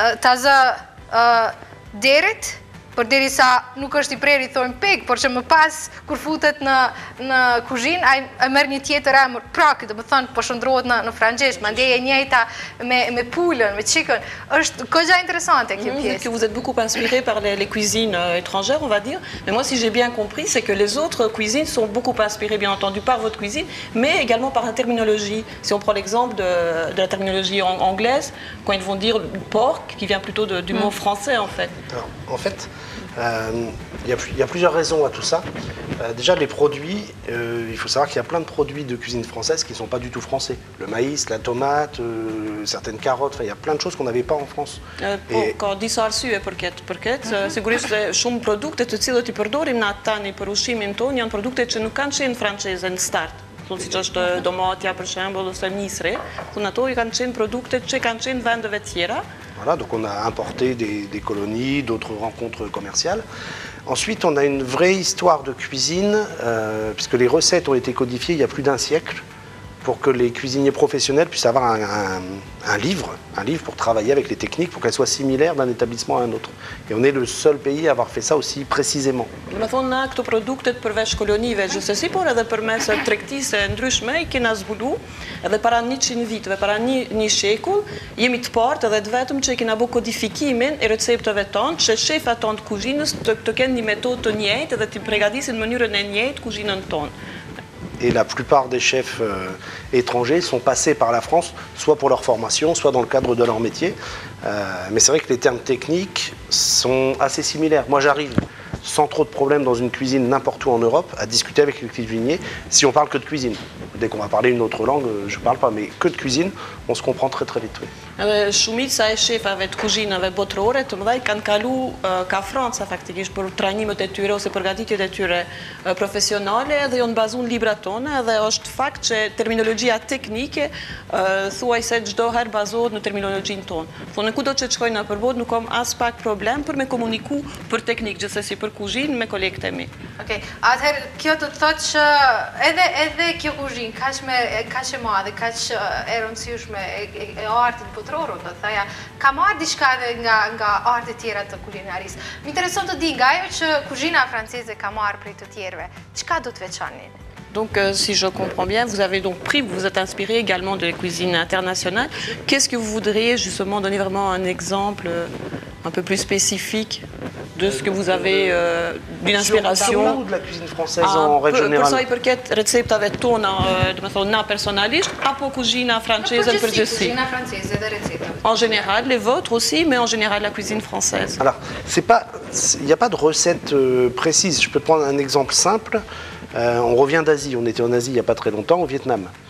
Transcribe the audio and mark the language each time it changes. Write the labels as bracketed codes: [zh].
[sq] Tazë derit, për deri sa nuk është i preri, thojmë peg, por që më pas, kur futet në kuzhinë, a merr një tjetër emër, prak, dhe më thënë, po shëndrohet në frangjesh, mandej e njëjta me pulën, me chicken. Është këgja interesante kjo pjesë. [fr] Que vous êtes beaucoup inspiré par les cuisines étrangères, on va dire. Mais moi, si j'ai bien compris, c'est que les autres cuisines sont beaucoup inspirées, bien entendu, par votre cuisine, mais également par la terminologie. Si on prend l'exemple de la terminologie anglaise, quand ils vont dire porc, qui vient plutôt du mot français, en fait. Alors, en fait, il y a plusieurs raisons à tout ça. Déjà, les produits, il faut savoir qu'il y a plein de produits de cuisine française qui ne sont pas du tout français. Le maïs, la tomate, certaines carottes, il y a plein de choses qu'on n'avait pas en France. [sq] Ka disa arsye për këtë. Sigurisht se shumë produkte të cilët i përdorim na tani për ushqimin tonë janë produkte që nuk kanë qenë franceze në start. Si që është domatja për shembull ose misri, ato i kanë qenë produkte që kanë qenë vendeve tjera. [fr] Voilà, donc on a importé des colonies, d'autres rencontres commerciales. Ensuite, on a une vraie histoire de cuisine, puisque les recettes ont été codifiées il y a plus d'un siècle, pour que les cuisiniers professionnels puissent avoir un livre pour travailler avec les techniques, pour qu'elles soient similaires d'un établissement à un autre. Et on est le seul pays à avoir fait ça aussi précisément. [sq] Me thonë na këto produktet përveç kolonive gjithsesi, por edhe përmes tregtisë ndryshme i kena zbulu, edhe para 100 viteve, para një shekull, jemi të partë edhe të vetëm që i kena bërë kodifikimin e recepteve tonë, që shefat tonë të kuzhinës të kenë një metodë të njëjtë edhe të përgatisin në mënyrën e njëjtë kuzhinën tonë. [fr] Et la plupart des chefs étrangers sont passés par la France, soit pour leur formation, soit dans le cadre de leur métier. Mais c'est vrai que les termes techniques sont assez similaires. Moi, j'arrive sans trop de problèmes dans une cuisine n'importe où en Europe à discuter avec les cuisiniers si on parle que de cuisine. Dès qu'on va parler une autre langue, je ne parle pas, mais que de cuisine, on se comprend très très vite. Oui. [sq] Shumica e shefave të kuzhinave botërore të mëdhej kanë kalu ka Franca faktikisht për trajnimet e tyre ose përgatitjet e tyre profesionale dhe janë bazuar në librat tonë dhe është fakt që terminologjia teknike thuajse çdo herë bazohet në terminologjinë tonë. Thonë kudo që shkojnë në përbot nuk kam as pak problem për me komuniku për teknik gjithsesi për kuzhinë me kolegët e mi. Okej, atëherë kjo të thotë që edhe kjo kuzhinë kaq e madhe, kaq e rëndësishme e artit botëror, do thoya, ka marrë diçka nga artet tjera të kulinarisë. Më intereson të di nga ajo që kuzhina franceze ka marrë prej të tjerëve, çka do të veçani? [fr] Donc, si je comprends bien, vous avez donc vous êtes inspiré également de la cuisine internationale. Qu'est-ce que vous voudriez justement donner vraiment un exemple un peu plus spécifique de ce que vous avez d'une inspiration? Ou de la cuisine française en règle générale? [sq] Për sa i përket receptave tona, do të thonë na personalisht, apo kuzhina franceze në përgjithësi? Kuzhina franceze dhe receptave. [fr] En général, les vôtres aussi, mais en général la cuisine française. Alors, il n'y a pas de recette précise. Je peux prendre un exemple simple. On revient d'Asie, on était en Asie il n'y a pas très longtemps, au Vietnam.